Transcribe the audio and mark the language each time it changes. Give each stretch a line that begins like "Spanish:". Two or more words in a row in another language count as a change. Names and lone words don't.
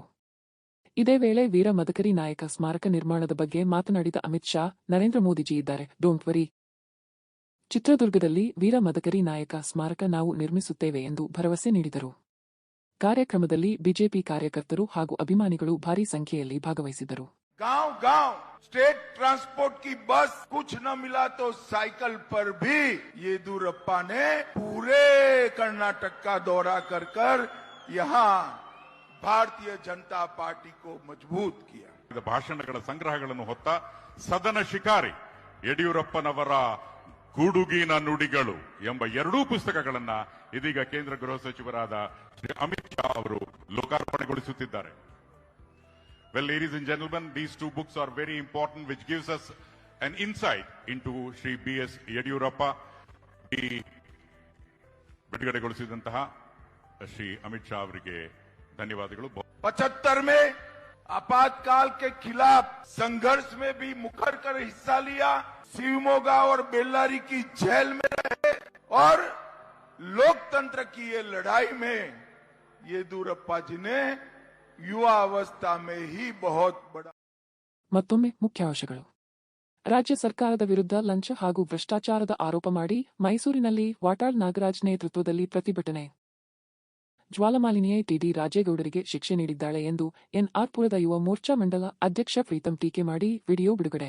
Kannada: ಇದೇ ವೇಳೆ ವೀರ ಮದಕರಿ ನಾಯಕ ಸ್ಮಾರಕ ನಿರ್ಮಾಣದ ಬಗ್ಗೆ ಮಾತನಾಡಿದ ಅಮಿತ್ ಶಾ, ನರೇಂದ್ರ ಮೋದಿಜಿ ಇದ್ದಾರೆ,
English: don't worry.
Kannada: ಚಿತ್ರದುರ್ಗದಲ್ಲಿ ವೀರ ಮದಕರಿ ನಾಯಕ ಸ್ಮಾರಕ ನಾವು ನಿರ್ಮಿಸುತ್ತೇವೆ ಎಂದು ಭರವಸೆ ನೀಡಿದರು. ಕಾರ್ಯಕ್ರಮದಲ್ಲಿ ಬಿಜೆಪಿ ಕಾರ್ಯಕರ್ತರು ಹಾಗೂ ಅಭಿಮಾನಿಗಳು ಭಾರೀ ಸಂಖ್ಯೆಯಲ್ಲಿ ಭಾಗವಹಿಸಿದ್ದರು.
Hindi: गांव गांव
English: State Transport
Hindi: की बस, कुछ न मिला तो साइकिल पर भी येदियुरप्पा ने पूरे कर्नाटक का दौरा कर कर यहाँ ಭಾರತೀಯ ಜನತಾ ಪಾರ್ಟಿ को मजबूत किया.
Kannada: ಭಾಷಣಗಳ ಸಂಗ್ರಹಗಳನ್ನು ಹೊತ್ತ ಸದನ ಶಿಕಾರಿ ಯಡಿಯೂರಪ್ಪನವರ ಗುಡುಗಿನ ನುಡಿಗಳು ಎಂಬ ಎರಡೂ ಪುಸ್ತಕಗಳನ್ನ ಇದೀಗ ಕೇಂದ್ರ ಗೃಹ ಸಚಿವರಾದ ಶ್ರೀ ಅಮಿತ್ ಶಾ ಅವರು ಲೋಕಾರ್ಪಣೆಗೊಳಿಸುತ್ತಿದ್ದಾರೆ.
English: Well, ladies and gentlemen, these two books are very important, which gives us an insight into Shri B.S. Yediyurappa.
Kannada: ಬಿಡುಗಡೆಗೊಳಿಸಿದಂತಹ ಶ್ರೀ ಅಮಿತ್ ಶಾ ಅವರಿಗೆ ಧನ್ಯವಾದಗಳು.
Hindi: 75 में आपातकाल के खिलाफ संघर्ष में भी मुखर कर हिस्सा लिया. शिवमोगा और बेल्लारी की जेल में रहे और लोकतंत्र की ये लड़ाई में येदियुरप्पा जी ने युवा अवस्था में ही बहुत बड़ा.
Kannada: ಮತ್ತೊಮ್ಮೆ ಮುಖ್ಯಾಂಶಗಳು. ರಾಜ್ಯ ಸರ್ಕಾರದ ವಿರುದ್ಧ ಲಂಚ ಹಾಗೂ ಭ್ರಷ್ಟಾಚಾರದ ಆರೋಪ ಮಾಡಿ ಮೈಸೂರಿನಲ್ಲಿ ವಾಟಾಳ್ ನಾಗರಾಜ್ ನೇತೃತ್ವದಲ್ಲಿ ಪ್ರತಿಭಟನೆ. ಜ್ವಾಲಮಾಲಿನಿಯೇ ಟಿಡಿ ರಾಜೇಗೌಡರಿಗೆ ಶಿಕ್ಷೆ ನೀಡಿದ್ದಾಳೆ ಎಂದು ಎನ್ಆರ್ಪುರದ ಯುವ ಮೋರ್ಚಾ ಮಂಡಲ ಅಧ್ಯಕ್ಷ ಪ್ರೀತಂ ಟೀಕೆ ಮಾಡಿ ವಿಡಿಯೋ ಬಿಡುಗಡೆ.